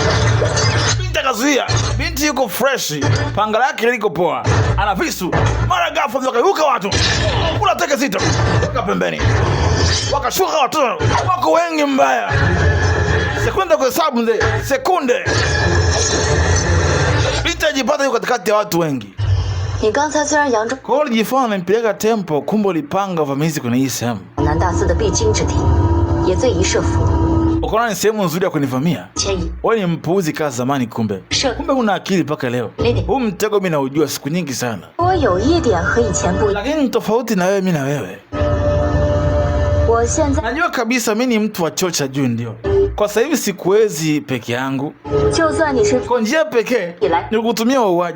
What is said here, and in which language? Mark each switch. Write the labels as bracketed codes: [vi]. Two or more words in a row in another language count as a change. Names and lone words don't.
[sw] Binti akazuia, binti yuko fresh, panga lake liko poa, ana visu. Mara ghafla wakaibuka watu, kula teke zito, waka pembeni, wakashuka watu wako wengi mbaya. Sekunde kwa hesabu mzee, sekunde. Binti ajipata yuko katikati ya watu wengi. [zh] 你刚才虽然佯装 [sw] Kwa hiyo ulijifanya unampeleka tempo, kumbe ulipanga uvamizi kwenye hii sehemu. [zh] 南大寺的必经之地，也罪一设伏。 [sw] Ukaona ni sehemu nzuri ya kunivamia? Wewe ni mpuuzi kama zamani kumbe. Kumbe una akili mpaka leo. Huu mtego mimi naujua siku nyingi sana. Lakini tofauti na wewe, mimi na wewe. Najua kabisa mimi ni mtu wa cheo cha juu ndio. Kwa sasa hivi sikuwezi peke yangu. Kwa njia pekee ni kutumia wauaji.